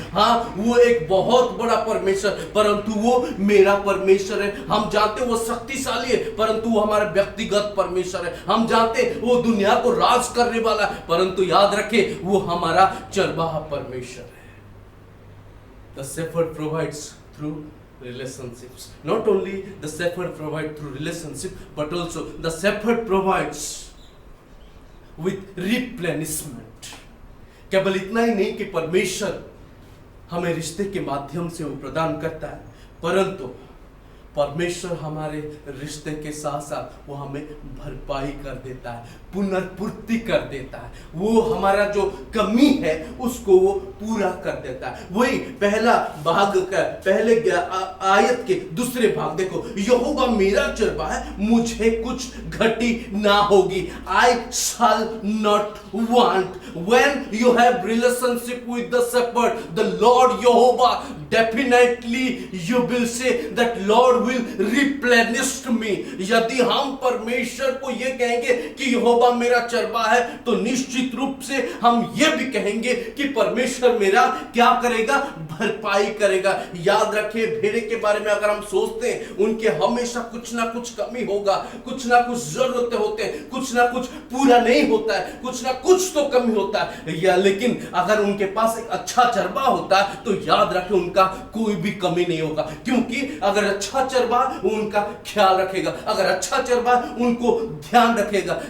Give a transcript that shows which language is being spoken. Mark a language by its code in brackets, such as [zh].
[hi] हाँ, वो एक बहुत बड़ा परमेश्वर, परंतु वो मेरा परमेश्वर है। हम जानते वो शक्तिशाली है, परंतु वो हमारा व्यक्तिगत परमेश्वर है। हम जानते वो दुनिया को राज करने वाला है, परंतु याद रखें वो हमारा चरवाहा परमेश्वर है। [en] The shepherd provides through relationships. Not only the shepherd provides through relationship, but also the shepherd provides with replenishment. [hi] केवल इतना ही नहीं कि परमेश्वर हमें रिश्ते के माध्यम से वो प्रदान करता है, परंतु परमेश्वर हमारे रिश्ते के साथ साथ वो हमें भरपाई कर देता है, पुनर्पूर्ति कर देता है। वो हमारा जो कमी है उसको वो पूरा कर देता है। वही पहला भाग का पहले आयत के दूसरे भाग देखो, यहोवा मेरा चरवाहा है, मुझे कुछ घटी ना होगी। [en] I shall not want. When you have relationship with the shepherd, the Lord Jehovah, definitely you will say that Lord will replenish me. [hi] यदि हम परमेश्वर को ये कहेंगे कि यहोवा मेरा चरवाहा है, तो निश्चित रूप से हम ये भी कहेंगे कि परमेश्वर मेरा क्या करेगा, भरपाई करेगा। याद रखिए, भेड़े के बारे में अगर हम सोचते हैं, उनके हमेशा कुछ ना कुछ कमी होगा, कुछ ना कुछ जरूरतें होते हैं, कुछ ना कुछ पूरा नहीं होता है, कुछ ना कुछ तो कमी होता है या, लेकिन अगर उनके पास एक अच्छा चरवाहा होता है तो याद रखें उनका कोई भी कमी नहीं होगा, क्योंकि अगर अच्छा चरवाहा उनका ख्याल रखेगा, अगर अच्छा चरवाहा उनको ध्यान रखेगा।